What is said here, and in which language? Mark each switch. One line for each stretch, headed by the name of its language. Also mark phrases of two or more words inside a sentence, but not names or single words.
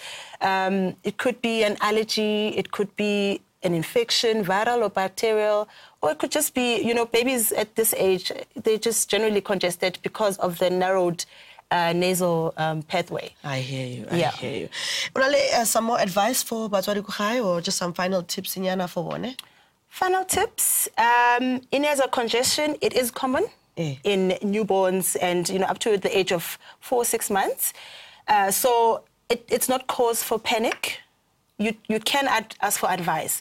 English: It could be an allergy, it could be an infection, viral or bacterial, or it could just be, you know, babies at this age, they're just generally congested because of the narrowed nasal pathway. I hear you. I hear you. Unale some more advice for
Tswana: batswadi ko gae
English: or just some final tips inyana for bone? Final tips. In nasal congestion, it is common in newborns and, you know, up to the age of 4 or 6 months. So it's not cause for panic. You can ask for advice.